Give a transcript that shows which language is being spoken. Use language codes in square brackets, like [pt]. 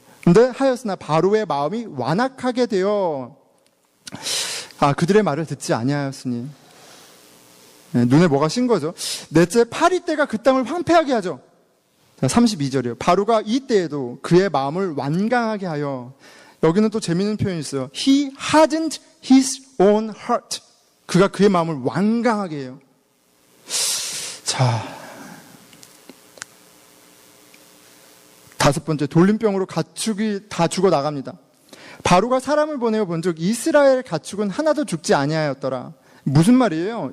[ko] 근데 하였으나 바로의 마음이 완악하게 되어 그들의 말을 듣지 아니하였으니. 눈에 뭐가 신 거죠? 넷째, 파리떼가 그 땅을 황폐하게 하죠. 32절이에요. 바로가 이때에도 그의 마음을 완강하게 하여, 여기는 또 재미있는 표현이 있어요. [en] He hardened his own heart. [ko] 그가 그의 마음을 완강하게 해요. 자, 다섯 번째, 돌림병으로 가축이 다 죽어 나갑니다. 바로가 사람을 보내어 본즉 이스라엘 가축은 하나도 죽지 아니하였더라. 무슨 말이에요?